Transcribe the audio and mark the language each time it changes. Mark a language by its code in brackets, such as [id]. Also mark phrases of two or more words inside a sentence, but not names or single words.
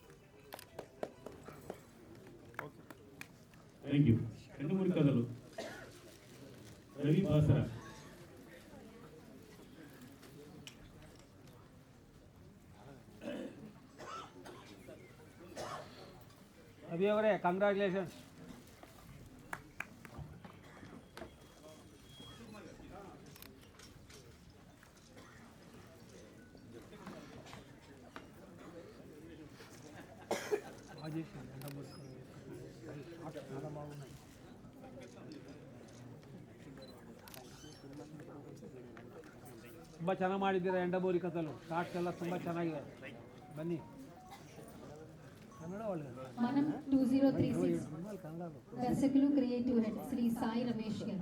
[en] thank you. [te] ఎండమూరి కథలు అవసరం. అవి ఎవరే కంగ్రాచులేషన్స్. చాలా బాగున్నాయి. [kn] ತುಂಬ ಚೆನ್ನಾಗಿ ಮಾಡಿದ್ದೀರಾ ಎಂಡಬೋರಿ ಕಥಲು. ಶಾರ್ಟ್ಸ್ ಎಲ್ಲ ತುಂಬ ಚೆನ್ನಾಗಿದೆ. ಬನ್ನಿ ಕನ್ನಡ ಒಳ್ಳೆಯದು. [te] మనం 2036 దర్శకులు క్రియేటివ్ హెడ్ శ్రీ సాయి రమేష్ గారు.